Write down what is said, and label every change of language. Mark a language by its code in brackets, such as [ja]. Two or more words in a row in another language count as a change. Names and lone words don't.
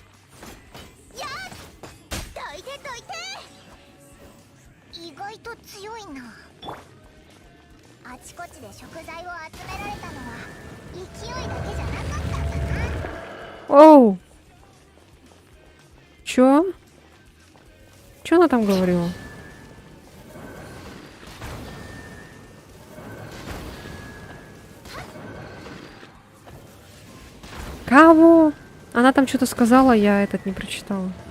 [ja] 意外と強いな。あちこちで食材を集められたのは勢いだけじゃなかったんだな。 [ru] Оу. Чё? Чё она там говорила? Кого? Она там что-то сказала, я этот не прочитала.